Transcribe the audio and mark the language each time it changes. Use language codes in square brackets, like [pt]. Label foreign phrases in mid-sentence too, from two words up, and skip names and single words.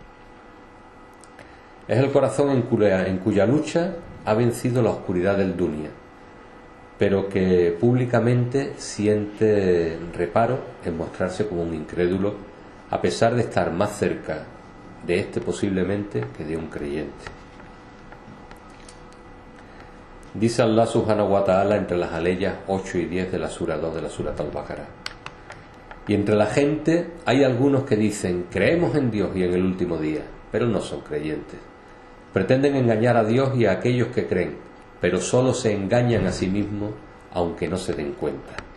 [es] Es el corazón en cuya lucha ha vencido la oscuridad del dunya, pero que públicamente siente reparo en mostrarse como un incrédulo, a pesar de estar más cerca de este posiblemente que de un creyente. Dice [ar] الله سبحانه وتعالى [es] entre las aleyas 8 y 10 de la sura 2 de la Surat al-Baqarah: y entre la gente hay algunos que dicen creemos en Dios y en el último día, pero no son creyentes. Pretenden engañar a Dios y a aquellos que creen, pero solo se engañan a sí mismos, aunque no se den cuenta.